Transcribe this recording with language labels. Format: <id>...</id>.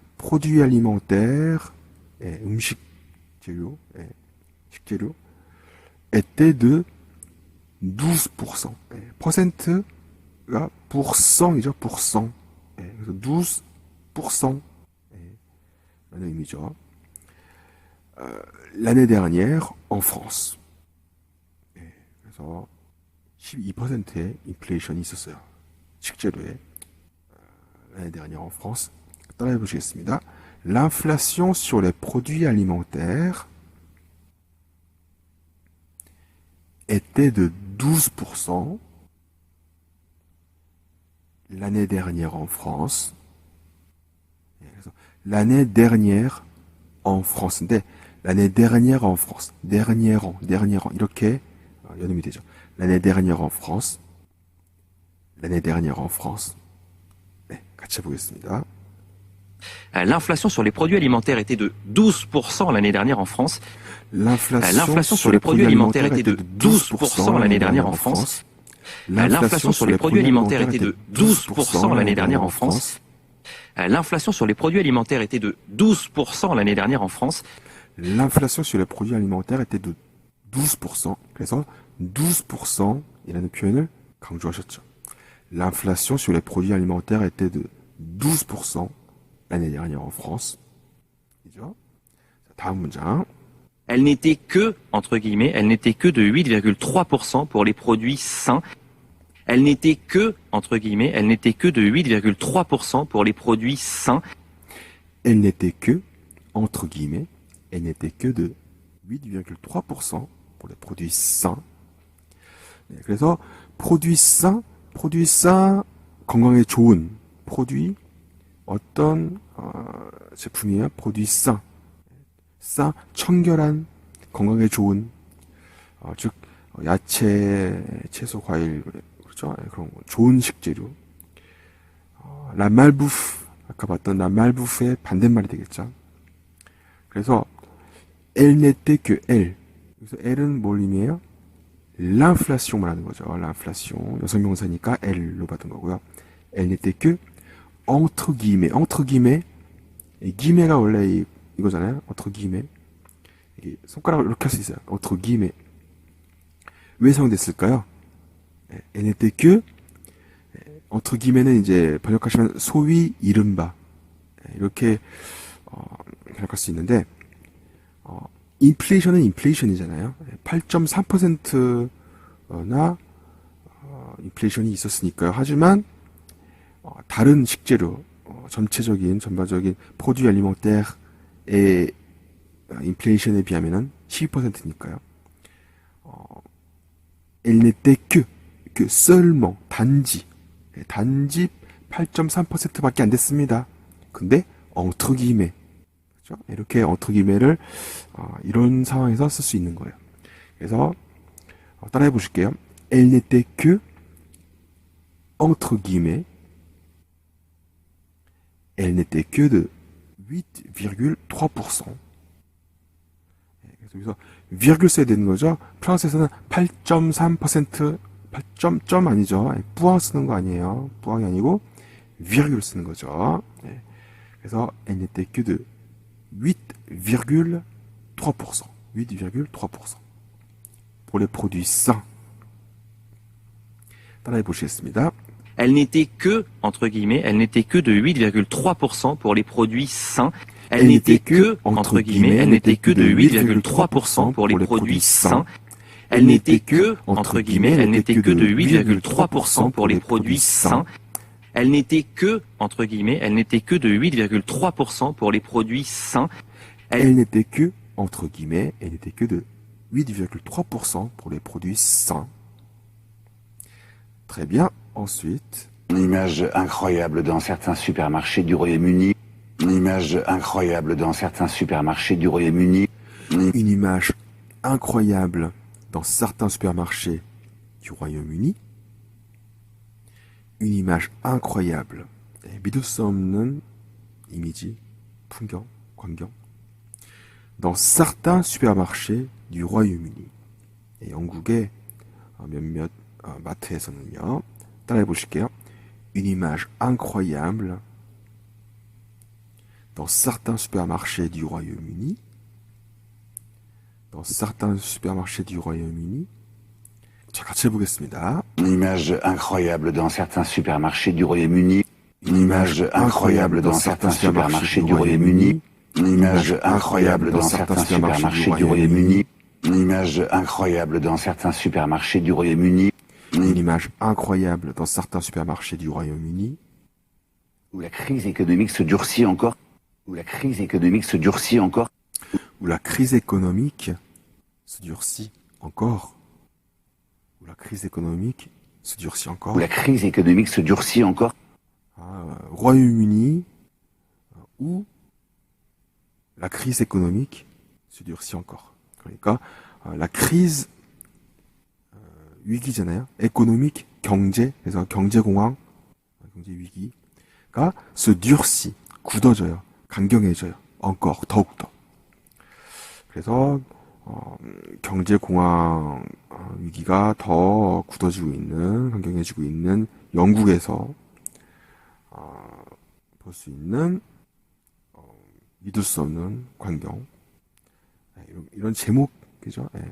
<fr>produits alimentaires,</fr> <ko>음식 재료, 식재료,</ko> <fr>était de 12%.</fr> <ko>퍼센트가 pourcent이죠, pourcent. 그래서 12%. 라는 의미죠.</ko> <fr>L'année dernière, en France.</fr> <ko>그래서 12%의 인플레이션이 있었어요. 식재료에.</ko> <fr>L'année dernière, en France.</fr> <ko>따라해 보시겠습니다.</ko> <fr>L'inflation sur les produits alimentaires était de 12% l'année dernière en France. L'année dernière en France.</fr> <ko>근데</ko> <fr>l'année dernière en France. dernier an.</fr> <ko>이렇게 연음이 되죠.</ko> <fr>L'année dernière en France. L'année dernière en France.</fr> <ko>네, 같이 해보겠습니다.</ko> <fr>L'inflation sur les produits alimentaires était de 12% l'année dernière en France. L'inflation sur les produits alimentaires était de 12% l'année dernière en France. L'inflation sur les produits alimentaires était de 12% l'année dernière en France. L'inflation sur les produits alimentaires était de 12% l'année dernière en France. L'inflation sur les produits alimentaires était de 12%.</fr> <ko>그래서 12%이라는 표현을 강조하셨죠.</ko> <fr>L'inflation sur les produits alimentaires était de 12% l'année dernière en France.</fr> <ko>이죠? 다음 문장.</ko> <fr>Elle n'était que, entre guillemets, elle n'était que de 8,3% pour les produits sains. Elle n'était que, entre guillemets, elle n'était que de 8,3% pour les produits sains. Elle n'était que, entre guillemets, elle n'était que de 8,3% pour les produits sains.</fr> <ko>네, 그래서 produits sains, 건강에 좋은 produit, 어떤 제품이에요?</ko> <fr>produits sains.</fr> <ko>청결한, 건강에 좋은, 즉 야채, 채소, 과일, 그렇죠? 그런 거, 좋은 식재료. La malbouffe, 아까 봤던 la malbouffe 반대말이 되겠죠. 그래서</ko> <fr>elle n'était que elle.</fr> <ko>그래서 elle은 뭘 의미해요? l'inflation 말하는 거죠.</ko> <fr>l'inflation.</fr> <ko>여성명사니까 elle로 받은 거고요.</ko> <fr>elle n'était que entre guillemets. entre guillemets.</fr> <ko>guillemets가 원래 이거잖아요.</ko> <fr>entre guillemets.</fr> <ko>손가락을 이렇게 할 수 있어요. entre guillemets. 왜 사용됐을까요?</ko> <fr>elle n'était que entre guillemets</fr> <ko>는 이제 번역하시면 소위 이른바 이렇게 번역할 수 있는데 인플레이션은 인플레이션이잖아요. 8.3%나 인플레이션이 있었으니까요. 하지만 다른 식재료 전반적인 프로듀 알리멘테르의 인플레이션에 비하면은 12%니까요.</ko> <fr>elle n'était que</fr> <ko>seulement 단지 8.3%밖에 안 됐습니다. 근데</ko> <fr>entre guillemets</fr> <ko>그렇죠? 이렇게</ko> <fr>entre guillemets</fr> <ko>를 이런 상황에서 쓸 수 있는 거예요. 그래서 따라해 보실게요.</ko> <fr>elle n'était que entre guillemets elle n'était que de 8,3%.</fr> <ko>그래서 여기서 virgule 써야 되는 거죠. 프랑스에서는 8.3% 8점 아니죠. 뿌앙 쓰는 거 아니에요. 뿌앙이 아니고 virgule 쓰는 거죠. 그래서</ko> <fr>elle n'était que de 8,3%. 8,3%. pour les produits sains.</fr> <ko>따라해 보시겠습니다.</ko> <fr>Elle n'était que, entre guillemets, elle n'était que de 8,3% pour les produits sains. Elle n'était que, entre guillemets, elle n'était que de 8,3% pour les produits sains. Elle n'était que, entre guillemets, elle n'était que de 8,3% pour les produits sains. Elle n'était que, entre guillemets, elle n'était que de 8,3% pour les produits sains. Elle n'était que, entre guillemets, elle n'était que de 8,3% pour les produits sains. Très bien. Ensuite. Une image incroyable dans certains supermarchés du Royaume-Uni. Une image incroyable dans certains supermarchés du Royaume-Uni. Une image incroyable dans certains supermarchés du Royaume-Uni. Une image incroyable.</fr> <ko>믿을 수 없는 이미지, 풍경, 광경.</ko> <fr>Dans certains supermarchés du Royaume-Uni.</fr> <ko>영국의 몇몇 마트에서는요. 따라해 보실게요.</ko> <fr>Une image incroyable dans certains supermarchés du Royaume-Uni. Dans certains supermarchés du Royaume-Uni.</fr> <ko>자, 같이 해보겠습니다.</ko> <fr>Une image incroyable dans certains supermarchés du Royaume-Uni. Une image incroyable dans certains supermarchés du Royaume-Uni. Une image incroyable dans certains supermarchés du Royaume-Uni. Une image incroyable dans certains supermarchés du Royaume-Uni. Une image incroyable dans certains supermarchés du Royaume-Uni. Où la crise économique se durcit encore. Où la crise économique se durcit encore. Où la crise économique se durcit encore. Où la crise économique se durcit encore. Où la crise économique se durcit encore. Royaume-Uni, où la crise économique se durcit encore.</fr> <ko>그러니까 la crise 위기잖아요. 에코노믹 경제 그래서 경제공황 경제 위기가 se durcit 굳어져요. 강경해져요. encore 더욱더. 그래서 경제공황 위기가 더 굳어지고 있는 강경해지고 있는 영국에서 볼 수 있는 믿을 수 없는 광경 이런 제목이죠.</ko>